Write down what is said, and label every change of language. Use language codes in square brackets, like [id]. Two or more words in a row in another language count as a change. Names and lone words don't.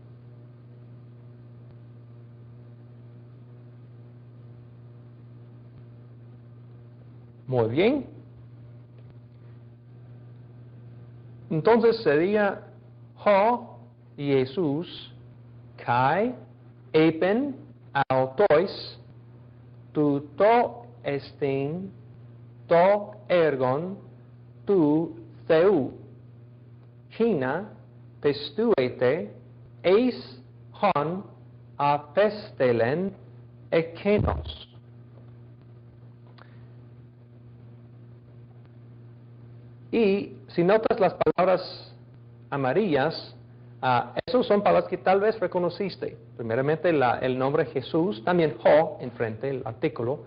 [es] Muy bien. Entonces sería [el] ὁ Ἰησοῦς καὶ εἶπεν αὐτοῖς τοῦ τό ἐστιν τὸ ἔργον τοῦ θεοῦ ἵνα πιστεύητε εἰς ὃν ἀπέστειλεν ἐκεῖνος. [es] Y si notas las palabras amarillas, esas son palabras que tal vez reconociste. Primeramente el nombre Jesús, también Ho, enfrente, el artículo.